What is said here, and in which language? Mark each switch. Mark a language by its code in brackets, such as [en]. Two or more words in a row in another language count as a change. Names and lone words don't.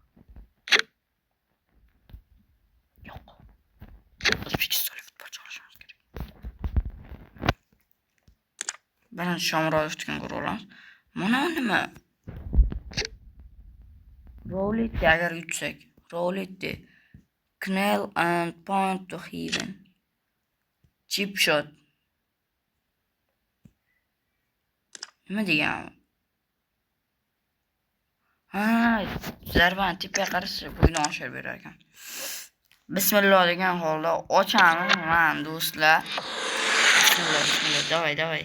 [uz] Yo'q. O'zbekistonlik futbolchi olishimiz kerak. Baland Shomurodovdan ko'ramiz. Mana nima? Roulette agar yutsak. Roulette. [en] Knell and point to heaven. Chip shot. [uz] Nima degan? Zarbani tepaga qarashi bo'ydan oshirib berar ekan. Bismillah degan holda ochamiz, mana do'stlar. Bismillah, davay.